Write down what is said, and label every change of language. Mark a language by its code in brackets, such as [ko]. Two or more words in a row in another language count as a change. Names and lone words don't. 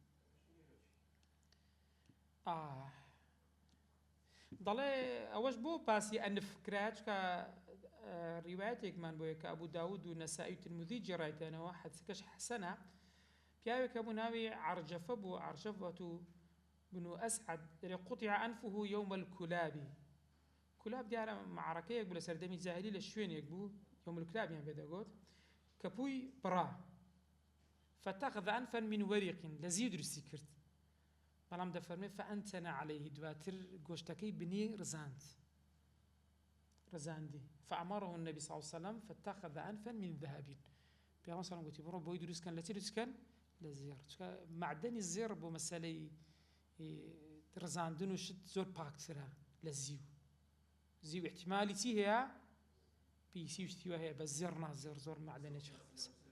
[ckb] دەڵێ ئەوەش بۆ باسی ئەنف کرا چکە ڕیوایەتێکمان بۆیە کە ئەبوو داود و نەسائی و ترمذی جێڕایتێنەوە حەدیسەکەش حەسەنە پیاوێکە بوو ناوی عەرجەفە بوو عەرجەفەة بن ئەسعەد دەڵێ [ar] قوطع أنفه يوم الكلاب كلاب [ckb] دیارە معرەکەیەک بوو لە سەردەمی جاهیلی لە شوێنێک بوو [ar] يوم الكلابیان [ckb] پێ دەگوت کە پووی بڕا [ar] فاتخذ أنفا من ورق [ckb] لە زیو دروستی کرد بەڵام دەفەرمێ [ar] فأنتن عليه [ckb] دواتر گۆشتەکەی بنی ڕزاندی [ar] فأمره النبي صلى الله عليه وسلم فاتخذ أنفا من ذهب [ckb] پێغەمبەر [ar] صلی الله عليه وسلم [ckb] گوتی بڕۆ بۆی دروستکەن لە چی دروستکەن لە زێڕ چکە معدەنی زێڕ بۆ مەسەلەی ڕزاندن و شت زۆر پاکترە لە زیو احتمالی چی هەیە پیسی و شتیوە هەیە بە زێڕ نا زۆر معدەنێکی خاصە